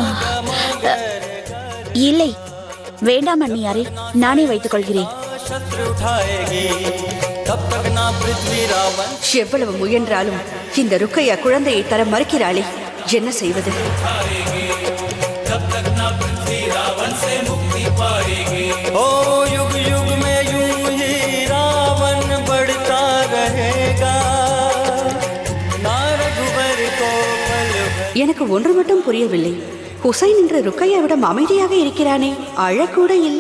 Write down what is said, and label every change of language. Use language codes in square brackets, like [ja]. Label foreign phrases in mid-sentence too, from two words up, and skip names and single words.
[ta] இல்லை, வேண்டாம் அண்ணியாரே, நானே வைத்துக் கொள்கிறேன். எவ்வளவு முயன்றாலும் இந்த ருக்கையா குழந்தையை தர மறுக்கிறாளே, என்ன செய்வது? [hi] ओ युग युग में यूं ही रावण बढ़ता रहेगा, ना रघुबर को पल भर। [ta] எனக்கு ஒன்று மட்டும் புரியவில்லை. ஹுசைன் இன்று ருக்கையாவிடம் அமைதியாக இருக்கிறானே, அழக்கூட இல்லை.